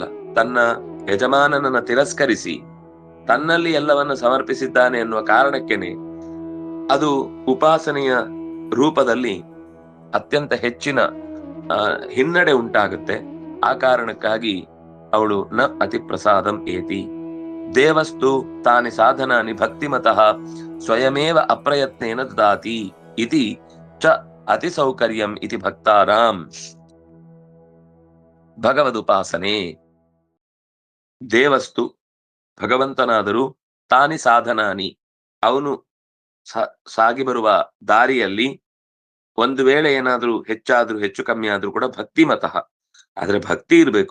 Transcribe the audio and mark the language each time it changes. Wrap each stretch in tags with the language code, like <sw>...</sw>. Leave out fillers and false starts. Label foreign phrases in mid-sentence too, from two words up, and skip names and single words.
<kn>ತನ್ನ ಯಜಮಾನನನ್ನ ತಿರಸ್ಕರಿಸಿ ತನ್ನಲ್ಲಿ ಎಲ್ಲವನ್ನ ಸಮರ್ಪಿಸಿದ್ದಾನೆ ಎನ್ನುವ ಕಾರಣಕ್ಕೇನೆ ಅದು ಉಪಾಸನೆಯ ರೂಪದಲ್ಲಿ ಅತ್ಯಂತ ಹೆಚ್ಚಿನ ಹಿನ್ನಡೆ ಉಂಟಾಗುತ್ತೆ. ಆ ಕಾರಣಕ್ಕಾಗಿ ಅವಳು</kn> <sa>ನ ಅತಿ ಪ್ರಸಾದಂ ಏತಿ ದೇವಸ್ತು ತಾನಿ ಸಾಧನಾನಿ ಭಕ್ತಿಮತಃ ಸ್ವಯಮೇವ ಅಪ್ರಯತ್ನೇನ ದದಾತಿ ಇತಿ ಚ ಅತಿ ಸೌಕರ್ಯಂ ಇತಿ ಭಕ್ತಾರಾಂ.</sa> <kn>ಭಗವದುಪಾಸನೆ ದೇವಸ್ತು ಭಗವಂತನಾದರೂ</kn> <sa>ತಾನಿ ಸಾಧನಾನಿ</sa> <kn>ಅವನು ಸಾಗಿ ಬರುವ ದಾರಿಯಲ್ಲಿ ಒಂದು ವೇಳೆ ಏನಾದ್ರೂ ಹೆಚ್ಚು ಕಮ್ಮಿ ಆದ್ರೂ ಕೂಡ</kn> <sa>ಭಕ್ತಿ ಮತಃ,</sa> <kn>ಆದ್ರೆ ಭಕ್ತಿ ಇರ್ಬೇಕು.</kn>